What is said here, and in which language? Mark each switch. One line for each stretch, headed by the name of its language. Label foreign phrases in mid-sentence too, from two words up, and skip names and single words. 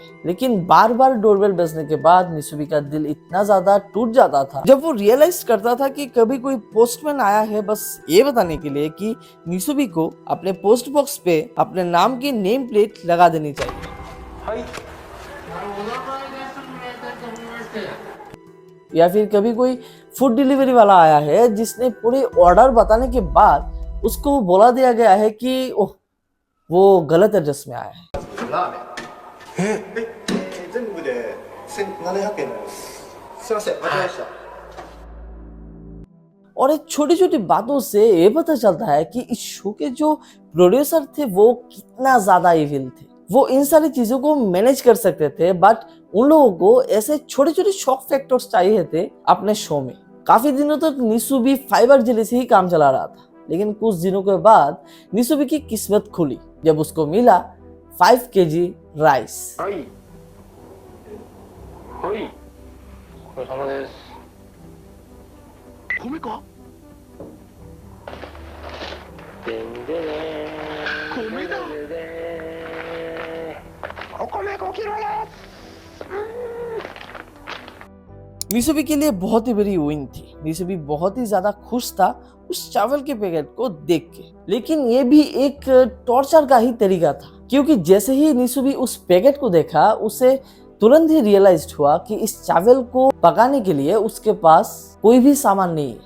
Hindi: लेकिन बार बार डोरबेल बजने के बाद निसुबी का दिल इतना ज्यादा टूट जाता था जब वो रियलाइज करता था कि कभी कोई पोस्टमैन आया है बस ये बताने के लिए कि निसुबी को अपने
English: post box
Hindi: पे अपने नाम की
English: name plate
Hindi: लगा देनी चाहिए। या फिर कभी कोई
English: food delivery
Hindi: वाला आया है जिसने पूरे ऑर्डर बताने के बाद उसको बोला दिया गया है कि ओह वो गलत एड्रेस में आया है।
Japanese: 全部で1700円になります。すいません、間違えました。
Hindi: और एक छोटी छोटी बातों से ये पता चलता है कि इस शो के जो प्रोड्यूसर थे वो कितना ज्यादा इविल थे। वो इन सारी चीजों को मैनेज कर सकते थे बट उन लोगों को ऐसे छोटे छोटे
English: shock factors
Hindi: चाहिए थे अपने शो में। काफी दिनों तक निसुबी
English: fiber jelly
Hindi: से ही काम चला रहा था, लेकिन कुछ दिनों के बाद निसुबी की किस्मत खुली जब उसको मिला
English: 5 kg rice.
Japanese: はい。はい。お疲れ様です。米か？でんでねー。米だ。ででー。お米5キロです。
Hindi: निसुबी के लिए बहुत ही बड़ी विन थी। निसुबी बहुत ही ज्यादा खुश था उस चावल के पैकेट को देख के, लेकिन ये भी एक टॉर्चर का ही तरीका था, क्योंकि जैसे ही निसुबी उस पैकेट को देखा उसे तुरंत ही रियलाइज हुआ कि इस चावल को पकाने के लिए उसके पास कोई भी सामान नहीं है।